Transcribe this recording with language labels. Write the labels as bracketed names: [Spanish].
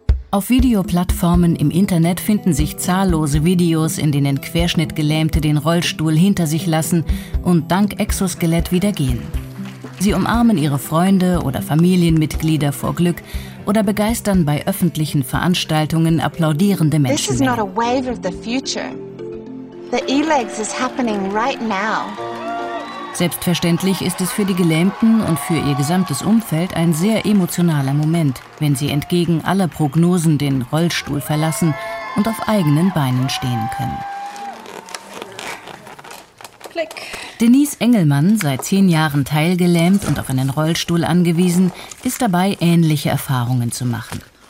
[German] Auf Videoplattformen im Internet finden sich zahllose Videos, in denen Querschnittgelähmte den Rollstuhl hinter sich lassen und dank Exoskelett wieder gehen. Sie umarmen ihre Freunde oder Familienmitglieder vor Glück oder begeistern bei öffentlichen Veranstaltungen applaudierende Menschen. [English] This is not a wave of the future. The e-legs is happening right now. [German] Selbstverständlich ist es für die Gelähmten und für ihr gesamtes Umfeld ein sehr emotionaler Moment, wenn sie entgegen aller Prognosen den Rollstuhl verlassen und auf eigenen Beinen stehen können. Klick. Denise Engelmann, seit 10 Jahren teilgelähmt und auf einen Rollstuhl angewiesen, ist dabei, ähnliche Erfahrungen zu machen.